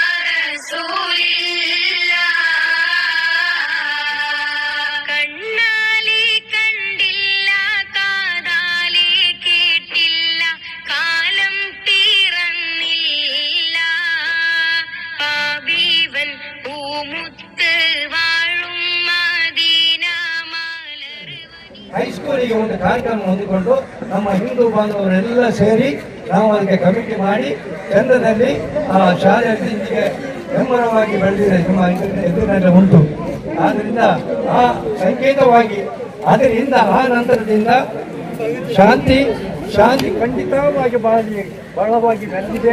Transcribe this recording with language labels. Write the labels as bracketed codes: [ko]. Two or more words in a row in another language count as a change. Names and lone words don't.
[ml] റസൂലില്ലാഹ് കണ്ണാലെ കണ്ടില്ല കാതാലെ കേട്ടില്ല കാലം തീർന്നില്ല പാപീവൻ പൂമുത്ത് വാഴും മദീന മലർവനി. [kn] ಹೈಸ್ಕೂಲಿಗೆ ಒಂದು ಕಾರ್ಯಕ್ರಮ ಹೊಂದಿಕೊಂಡು ನಮ್ಮ ಹಿಂದೂ ಬಾಂಧವರೆಲ್ಲ ಸೇರಿ ನಾವು ಅದಕ್ಕೆ ಕಮಿಟಿ ಮಾಡಿ ಚಂದ್ರದಲ್ಲಿ ಆ ಶಾಲೆ ಅಭಿವೃದ್ಧಿಗೆ ಬೆಂಬಲವಾಗಿ ಬೆಳೆದಿದೆ ನಿಮ್ಮ ಎದುರಿನಲ್ಲಿ ಉಂಟು. ಆದ್ದರಿಂದ ಆ ಸಂಕೇತವಾಗಿ ಅದರಿಂದ ಆ ನಂತರದಿಂದ ಶಾಂತಿ ಖಂಡಿತವಾಗಿ ಬಹಳವಾಗಿ ಬೆಳೆದಿದೆ.